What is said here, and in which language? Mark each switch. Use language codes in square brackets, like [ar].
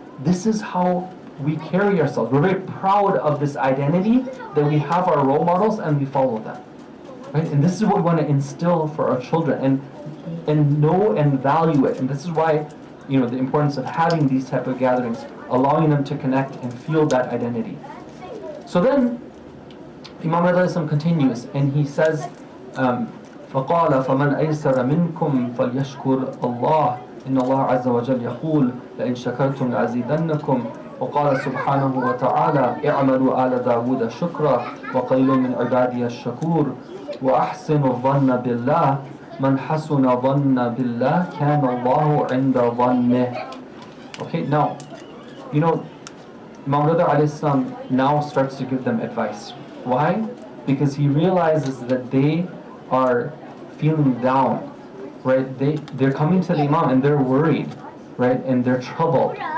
[en] This is how we carry ourselves. We're very proud of this identity that we have our role models and we follow them. Right? And this is what we want to instill for our children and know and value it. And this is why, the importance of having these type of gatherings, allowing them to connect and feel that identity. So then Imam Rida continues and he says, [ar] فقال فمن أيسر منكم فليشكر الله إن الله عز وجل يقول لئن شكرتم لأزيدنكم وقال سبحانه وتعالى اعملوا آل داود شكرا وقليل من عبادي الشكور وأحسن الظن بالله من حسن ظن بالله كان الله عند ظنه. [en] Okay, now, Imam Rida alayhi salam now starts to give them advice. Why? Because he realizes that they are feeling down, right? They're coming to the Imam and they're worried, right? And they're troubled.